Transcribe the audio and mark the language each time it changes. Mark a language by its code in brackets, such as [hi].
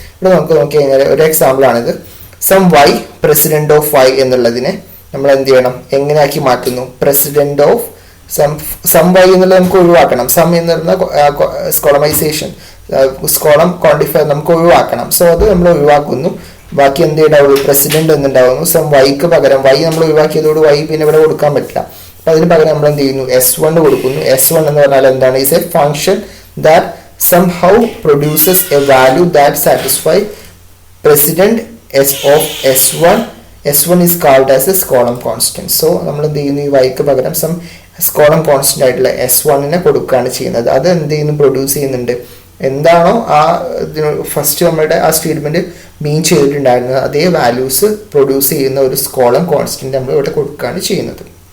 [ml] ഇവിടെ നമുക്ക് നോക്കി കഴിഞ്ഞാൽ ഒരു എക്സാമ്പിളാണിത്. Some Y president of Y എന്നുള്ളതിനെ നമ്മൾ എന്ത് ചെയ്യണം, എങ്ങനെയാക്കി മാറ്റുന്നു, പ്രസിഡന്റ് ഓഫ് സം വൈ എന്നുള്ളത് നമുക്ക് ഒഴിവാക്കണം. സം എന്ന് പറയുന്ന സ്കോളമൈസേഷൻ സ്കോളം ക്വാണ്ടിഫയർ നമുക്ക് ഒഴിവാക്കണം. സോ അത് നമ്മൾ ഒഴിവാക്കുന്നു. ബാക്കി എന്ത് ഉണ്ടാവുള്ളൂ, പ്രസിഡന്റ് എന്നുണ്ടാവുന്നു. സം വൈക്ക് പകരം വൈ നമ്മൾ ഒഴിവാക്കിയതോട് വൈ പിന്നെ ഇവിടെ കൊടുക്കാൻ പറ്റില്ല. അപ്പൊ അതിന് പകരം നമ്മൾ എന്ത് ചെയ്യുന്നു, S1 കൊടുക്കുന്നു. [en] S1 [ml] എന്ന് പറഞ്ഞാൽ എന്താണ്, [en] Is a function that somehow produces a value that satisfies precedent s of s1 S1 is called as a column constant. [ml] So നമ്മൾ എന്ത് ചെയ്യുന്നു, ഈ വൈക്ക് പകരം സം കോളം കോൺസ്റ്റന്റ് ആയിട്ടുള്ള S1 കൊടുക്കുകയാണ് ചെയ്യുന്നത്. അത് എന്ത് ചെയ്യുന്നു, പ്രൊഡ്യൂസ് ചെയ്യുന്നുണ്ട്. എന്താണോ ആ ഫസ്റ്റ് നമ്മുടെ ആ സ്റ്റേറ്റ്മെന്റ് മീൻ ചെയ്തിട്ടുണ്ടായിരുന്നത് അതേ വാല്യൂസ് പ്രൊഡ്യൂസ് ചെയ്യുന്ന ഒരു കോളം കോൺസ്റ്റന്റ് നമ്മൾ ഇവിടെ കൊടുക്കുകയാണ് ചെയ്യുന്നത്.